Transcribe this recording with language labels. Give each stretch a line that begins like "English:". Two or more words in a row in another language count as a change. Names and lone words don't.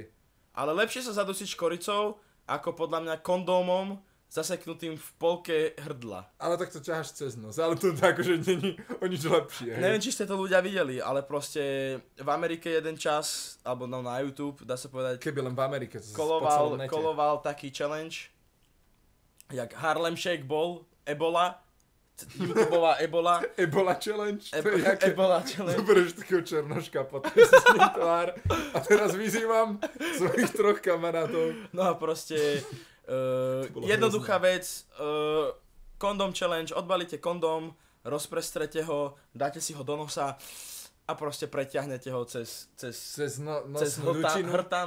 Slovak: Ale lepšie sa zadusiť škoricou, ako podľa mňa kondómom zaseknutým v polke hrdla. Ale tak to ťaháš cez nos, ale to akože není o nič lepšie. Hej. Neviem, či ste to ľudia videli, ale proste v Amerike jeden čas, alebo na YouTube, dá sa povedať, keby len v Amerike, koloval taký challenge, jak Harlem Shake bol, Ebola, YouTubeová Ebola. Ebola challenge? Ebola challenge. Zoberieš takého černoška, potom si s ním tvár a teraz vyzývam svojich 3 kamarátov. No a proste... jednoduchá vec, kondom challenge, odbalíte kondom, rozprestrete ho, dáte si ho do nosa a proste preťahnete ho cez hrtan.